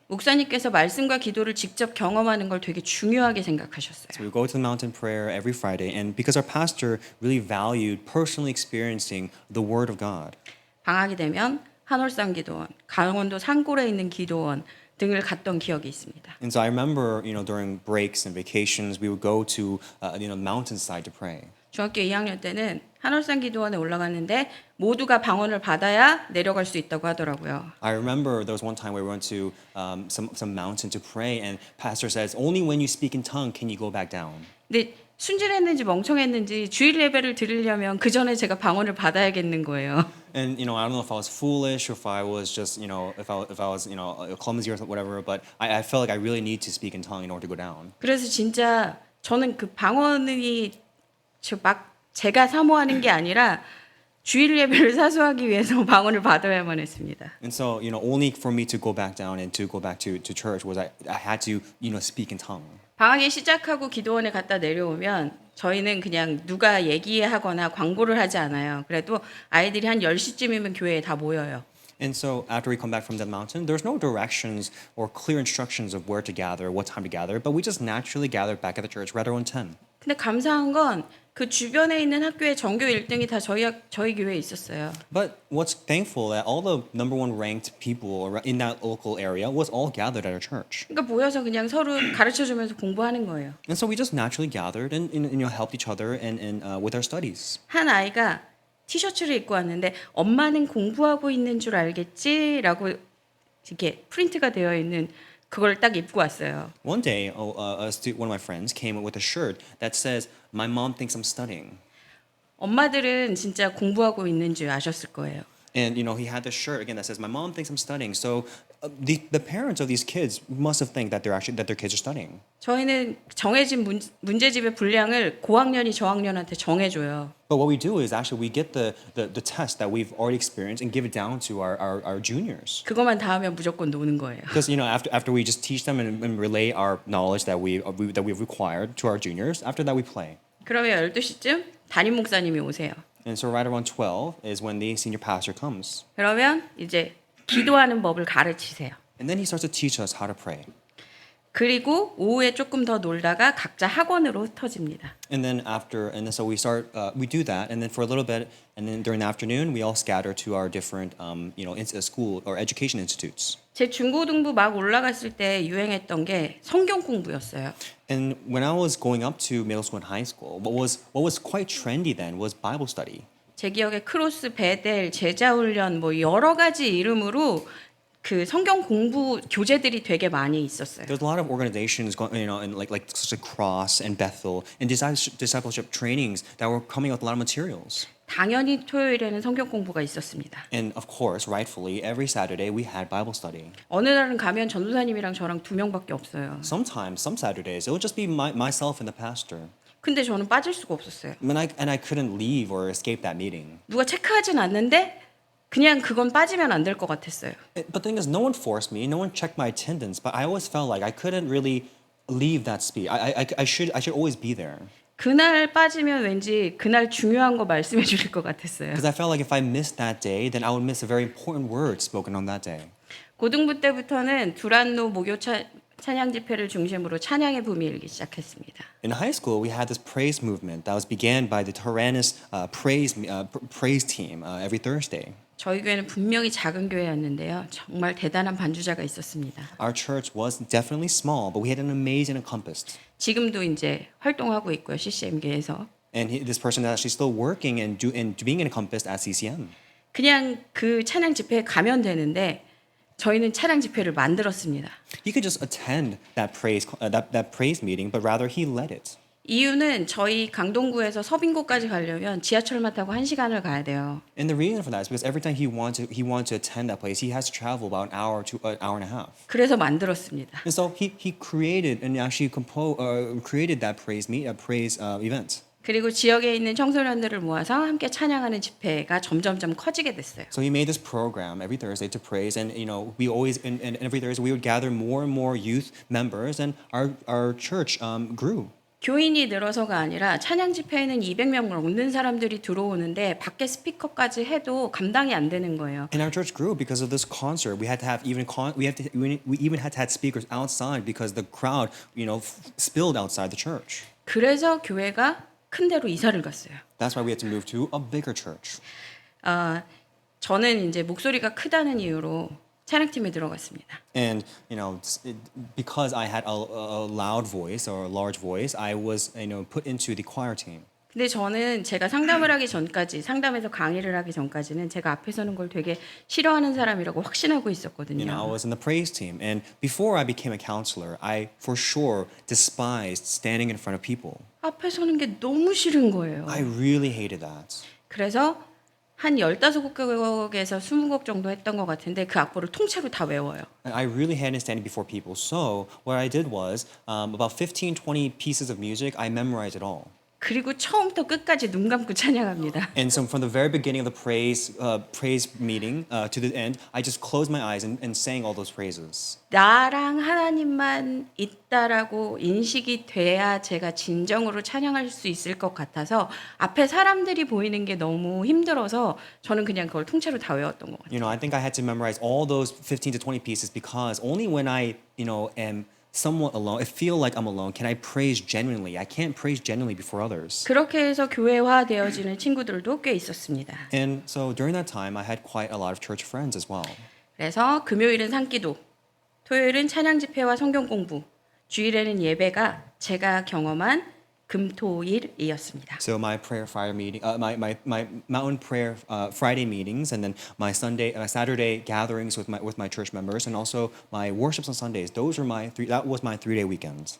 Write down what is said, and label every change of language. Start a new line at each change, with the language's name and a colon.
Korean: 목사님께서 말씀과 기도를 직접 경험하는 걸 되게 중요하게 생각하셨어요.
English: So we would go to the mountain prayer every Friday, and because our pastor really valued personally experiencing the Word of God.
Korean: 방학이 되면 한월산 기도원, 강원도 산골에 있는 기도원 등을 갔던 기억이 있습니다.
English: And so I remember, during breaks and vacations, we would go to the mountainside to pray.
Korean: 중학교 2학년 때는 한월산 기도원에 올라갔는데 모두가 방언을 받아야 내려갈 수 있다고 하더라고요.
English: I remember there was one time where we went to some mountain to pray, and pastor says, "Only when you speak in tongue can you go back down."
Korean: 근데 순진했는지 멍청했는지 주일 예배를 드리려면 그 전에 제가 방언을 받아야겠는 거예요.
English: And I don't know if I was foolish or if I was just if I was clumsy or whatever, but I felt like I really need to speak in tongue in order to go down.
Korean: 그래서 진짜 저는 그 방언이 막 제가 사모하는 게 아니라 주일 예배를 사수하기 위해서 방언을 받아야만 했습니다.
English: And so only for me to go back down and to go back to church was I had to speak in tongue.
Korean: 방학이 시작하고 기도원에 갔다 내려오면 저희는 그냥 누가 얘기하거나 광고를 하지 않아요. 그래도 아이들이 한 10시쯤이면 교회에 다 모여요.
English: And so after we come back from that mountain, there's no directions or clear instructions of where to gather, what time to gather, but we just naturally gathered back at the church right around 10.
Korean: 근데 감사한 건 그 주변에 있는 학교의 전교 1등이 다 저희 교회에 있었어요.
English: But what's thankful that all the number one ranked people in that local area was all gathered at our church.
Korean: 그러니까 모여서 그냥 서로 가르쳐 주면서 공부하는 거예요.
English: And so we just naturally gathered and helped each other and with our studies.
Korean: 한 아이가 티셔츠를 입고 왔는데 엄마는 공부하고 있는 줄 알겠지라고 이렇게 프린트가 되어 있는 그걸 딱 입고 왔어요.
English: One day, one of my friends came with a shirt that says, "My mom thinks I'm studying."
Korean: 엄마들은 진짜 공부하고 있는 줄 아셨을 거예요.
English: And he had this shirt again that says, "My mom thinks I'm studying." So the parents of these kids must have think that their kids are studying.
Korean: 저희는 정해진 문제집의 분량을 고학년이 저학년한테 정해줘요.
English: But what we do is actually we get the test that we've already experienced and give it down to our juniors.
Korean: 그것만 다 하면 무조건 노는 거예요.
English: Because after we just teach them and relay our knowledge that we've required to our juniors, after that we play.
Korean: 그러면 12시쯤 담임 목사님이 오세요.
English: And so right around 12 is when the senior pastor comes.
Korean: 그러면 이제 기도하는 법을 가르치세요.
English: And then he starts to teach us how to pray.
Korean: 그리고 오후에 조금 더 놀다가 각자 학원으로 흩어집니다.
English: And then so we do that, and then for a little bit, and then during the afternoon, we all scatter to our different, school or education institutes.
Korean: 제 중고등부 막 올라갔을 때 유행했던 게 성경 공부였어요.
English: And when I was going up to middle school and high school, what was quite trendy then was Bible study.
Korean: 제 기억에 크로스, 베델, 제자훈련 뭐 여러 가지 이름으로 그 성경 공부 교재들이 되게 많이 있었어요.
English: There's a lot of organizations going, and like such as Cross and Bethel and discipleship trainings that were coming out with a lot of materials.
Korean: 당연히 토요일에는 성경 공부가 있었습니다.
English: And of course, rightfully, every Saturday we had Bible study.
Korean: 어느 날은 가면 전도사님이랑 저랑 2명밖에 없어요.
English: Sometimes, some Saturdays, it would just be myself and the pastor.
Korean: 근데 저는 빠질 수가 없었어요.
English: And I couldn't leave or escape that meeting.
Korean: 누가 체크하진 않는데 그냥 그건 빠지면 안 될 것 같았어요.
English: But the thing is, no one forced me, no one checked my attendance, but I always felt like I couldn't really leave that speech. I should always be there.
Korean: 그날 빠지면 왠지 그날 중요한 거 말씀해 주실 것 같았어요.
English: Because I felt like if I missed that day, then I would miss a very important word spoken on that day.
Korean: 고등부 때부터는 두란노 목요 찬양 집회를 중심으로 찬양의 붐이 일기 시작했습니다.
English: In high school, we had this praise movement that was began by the Tyrannus praise team every Thursday.
Korean: 저희 교회는 분명히 작은 교회였는데요. 정말 대단한 반주자가 있었습니다.
English: Our church was definitely small, but we had an amazing accompanist.
Korean: 지금도 이제 활동하고 있고요. CCM계에서.
English: And this person is actually still working and being an accompanist at CCM.
Korean: 그냥 그 찬양 집회에 가면 되는데 저희는 찬양 집회를 만들었습니다.
English: He could just attend that praise meeting, but rather he led it.
Korean: 이유는 저희 강동구에서 서빙고까지 가려면 지하철만 타고 1시간을 가야 돼요.
English: And the reason for that is because every time he wanted to attend that place, he has to travel about an hour to an hour and a half.
Korean: 그래서 만들었습니다.
English: And so he created and actually created that praise event.
Korean: 그리고 지역에 있는 청소년들을 모아서 함께 찬양하는 집회가 점점점 커지게 됐어요.
English: So he made this program every Thursday to praise, and we always and every Thursday we would gather more and more youth members, and our church grew.
Korean: 교인이 늘어서가 아니라 찬양 집회에는 200명 넘는 사람들이 들어오는데 밖에 스피커까지 해도 감당이 안 되는 거예요.
English: And our church grew because of this concert. We even had to have speakers outside because the crowd, spilled outside the church.
Korean: 그래서 교회가 큰 데로 이사를 갔어요.
English: That's why we had to move to a bigger church.
Korean: 저는 이제 목소리가 크다는 이유로 찬양팀에 들어갔습니다.
English: And because I had a loud voice or a large voice, I was put into the choir team.
Korean: 근데 저는 제가 상담에서 강의를 하기 전까지는 제가 앞에 서는 걸 되게 싫어하는 사람이라고 확신하고 있었거든요.
English: I was in the praise team, and before I became a counselor, I for sure despised standing in front of people.
Korean: 앞에 서는 게 너무 싫은 거예요.
English: I really hated that.
Korean: 그래서 한 15곡에서 20곡 정도 했던 것 같은데 그 악보를 통째로 다 외워요.
English: And I really hated standing before people. So what I did was about 15, 20 pieces of music, I memorized it all.
Korean: 그리고 처음부터 끝까지 눈 감고 찬양합니다.
English: And so from the very beginning of the praise meeting to the end, I just closed my eyes and sang all those praises.
Korean: 나랑 하나님만 있다라고 인식이 돼야 제가 진정으로 찬양할 수 있을 것 같아서 앞에 사람들이 보이는 게 너무 힘들어서 저는 그냥 그걸 통째로 다 외웠던 것 같아요.
English: I think I had to memorize all those 15 to 20 pieces because only when I, am somewhat alone, I feel like I'm alone, can I praise genuinely? I can't praise genuinely before others.
Korean: 그렇게 해서 교회화 되어지는 친구들도 꽤 있었습니다.
English: And so during that time, I had quite a lot of church friends as well.
Korean: 그래서 금요일은 산기도, 토요일은 찬양 집회와 성경 공부, 주일에는 예배가 제가 경험한 금토일이었습니다.
English: So my prayer Friday meeting, my mountain prayer Friday meetings, and then my Saturday gatherings with my church members, and also my worships on Sundays. Those were that was my 3-day weekends.